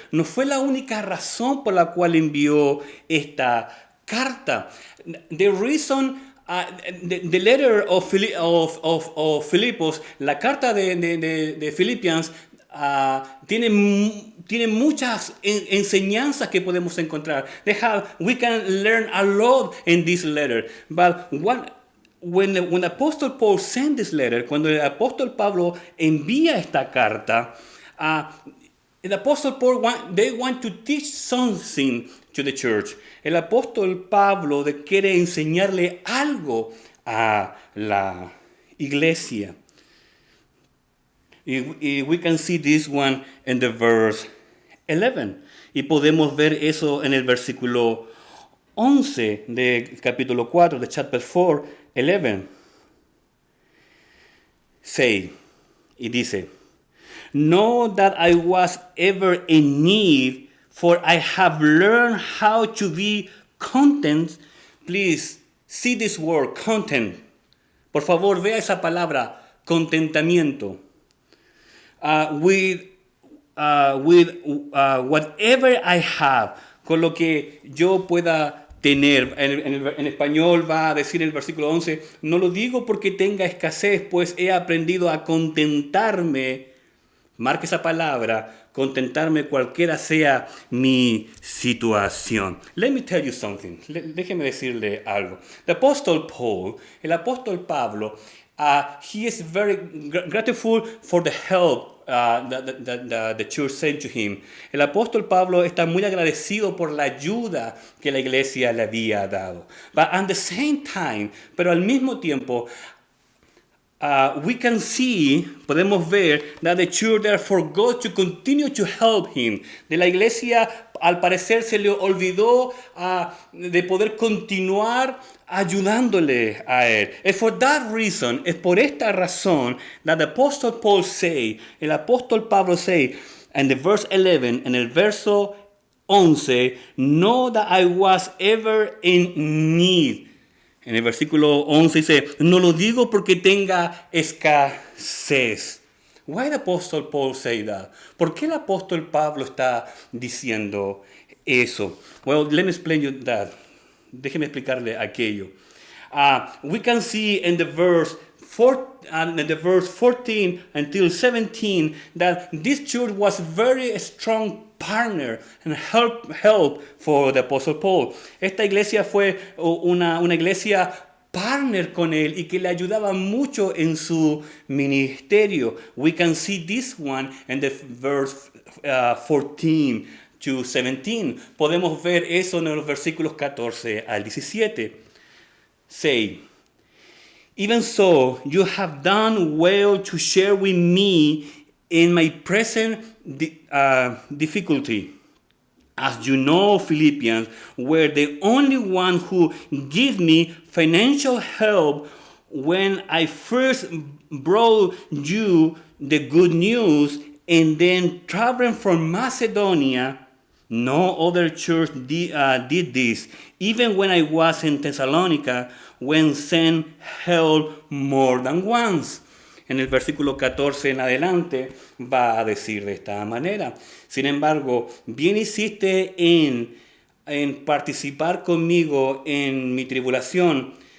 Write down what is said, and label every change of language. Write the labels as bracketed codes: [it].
[es] No fue la única razón por la cual envió esta carta. [en] The reason, the letter of Filipos, [es] la carta de Philippians, tiene tiene muchas enseñanzas que podemos encontrar. [en] We can learn a lot in this letter. But when Apostle Paul sent this letter, [es] cuando el apóstol Pablo envía esta carta, [en] el apóstol Paul they want to teach something to the church. [es] El apóstol Pablo quiere enseñarle algo a la iglesia. Y [en] we can see this one in the verse 11. [es] Y podemos ver eso en el versículo 11 del capítulo 4, de chapter 4, 11. [en] Say, [es] y dice, [en] know that I was ever in need, for I have learned how to be content. Please, see this word, content. [es] Por favor, vea esa palabra, contentamiento. [en] With whatever I have, [es] con lo que yo pueda tener. En español va a decir en el versículo 11, no lo digo porque tenga escasez, pues he aprendido a contentarme, marque esa palabra, contentarme cualquiera sea mi situación. [en] Let me tell you something. [es] Déjeme decirle algo. El apóstol Pablo, [en] he is very grateful for the help the church sent to him. [es] El apóstol Pablo está muy agradecido por la ayuda que la iglesia le había dado. [en] But at the same time, [es] pero al mismo tiempo, [en] we can see, [es] podemos ver, [en] that the church therefore forgot to continue to help him. [es] De la iglesia, al parecer, se le olvidó de poder continuar ayudándole a él. [en] And for that reason, [es] es por esta razón, [en] that the Apostle Paul say, [es] el apóstol Pablo [en] say, in the verse 11, [es] en el verso 11, [en] know that I was ever in need. [es] En el versículo 11 dice, no lo digo porque tenga escasez. [en] Why the Apostle Paul say that? [es] ¿Por qué el apóstol Pablo está diciendo eso? [en] Well, let me explain you that. [es] Déjeme explicarle aquello. [en] We can see in the verse 14 until 17 that this church was very strong partner and help for the Apostle Paul. [es] Esta iglesia fue una iglesia partner con él y que le ayudaba mucho en su ministerio. [en] We can see this one in the verse 14 to 17. [es] Podemos ver eso en los versículos 14 al 17. [en] Say, even so, you have done well to share with me in my present difficulty. As you know, Philippians were the only one who gave me financial help when I first brought you the good news, and then traveling from Macedonia. No other church did this. Even when I was in Thessalonica, when sent help more than once. [es] En el versículo 14 en adelante va a decir de esta manera. Sin embargo, bien hiciste en participar conmigo en mi tribulación.